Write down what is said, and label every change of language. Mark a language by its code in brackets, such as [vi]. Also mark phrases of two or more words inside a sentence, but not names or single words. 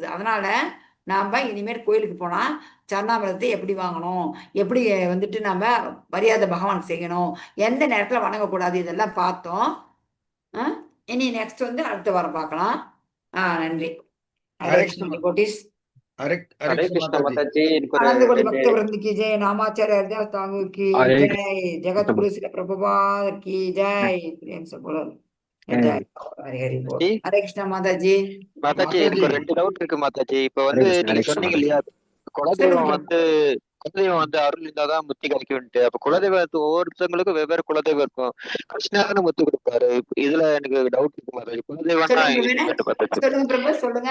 [ta] அதனால நாம இனிமேல் கோயிலுக்கு போனா சரணாமிரதத்தை எப்படி வாங்கணும், எப்படி நாம மரியாதை பகவான் செய்யணும், எந்த நேரத்துல வணங்கக்கூடாது, இதெல்லாம் பார்த்தோம். இனி நெக்ஸ்ட் அடுத்த வாரம் பார்க்கலாம். நன்றி. ஹரே கிருஷ்ண கோட்டிஸ். [hi] हरे हरे कृष्ण माता जी। आनंद कोटि भक्त वृंद की जय, नामाचार्य हरिदास ठाकुर की जय, जगत गुरु श्री प्रभुपाद की जय। प्रेम से बोलो जय। हरे हरि बोल। हरे कृष्ण माता जी। माता जी [ta] எனக்கு ரெண்டு டவுட் இருக்கு [hi] माता जी. [ta] இப்போ நீங்க சொன்னீங்க இல்லையா, குலதெய்வம் அருள் இருந்தாதான் முத்தி கிடைக்கும்ட்டு. அப்ப குலதெய்வத்து ஒவ்வொருத்தவங்களுக்கும் வெவ்வேறு குலதெய்வம் இருக்கும். கிருஷ்ணான்னு முத்து கொடுப்பாரு. இதுல எனக்கு டவுட் இருக்கு [hi] माता जी. [ta] குலதெய்வம் சொல்லுங்க.